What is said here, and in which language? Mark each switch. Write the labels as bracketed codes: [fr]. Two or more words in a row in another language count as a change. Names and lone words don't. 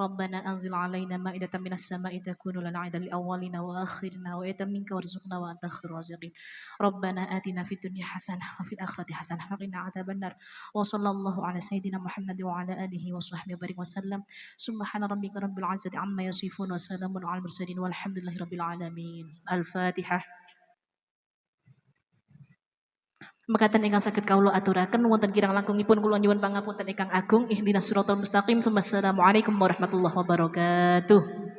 [ar] ربنا أنزل علينا مائدة من السماء تكون لنا عيدا لأولنا وآخرنا وآية منك وارزقنا وأنت خير الرازقين ربنا آتنا في الدنيا حسنة وفي الآخرة حسنة وقنا عذاب النار وصلى الله على سيدنا محمد وعلى آله وصحبه وبارك وسلم سبحان ربك رب العزة عما يصفون وسلام على المرسلين والحمد لله رب العالمين الفاتحة. [jv] Mekaten ingkang saged kawula aturaken wonten kirang langkungipun kula nyuwun pangapunten ingkang agung [ar] اهدنا الصراط المستقيم. والسلام عليكم ورحمة الله وبركاته.